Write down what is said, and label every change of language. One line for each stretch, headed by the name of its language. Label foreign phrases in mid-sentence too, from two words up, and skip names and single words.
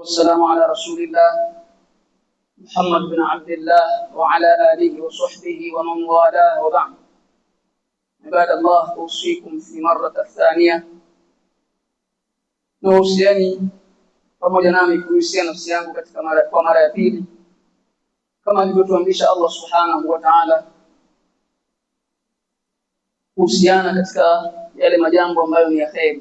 Arabic: والسلام على رسول الله محمد بن عبد الله وعلى آله وصحبه ومن والاه وبعد. عباد الله، أوصيكم في مرة الثانية
Swahili: nausiani pamoja nami kuhusia nafsi yangu katika mara ya pili, kama alivyotuamrisha
Arabic: الله سبحانه وتعالى
Swahili: kuhusiana katika yale majambo ambayo ni ya kheri.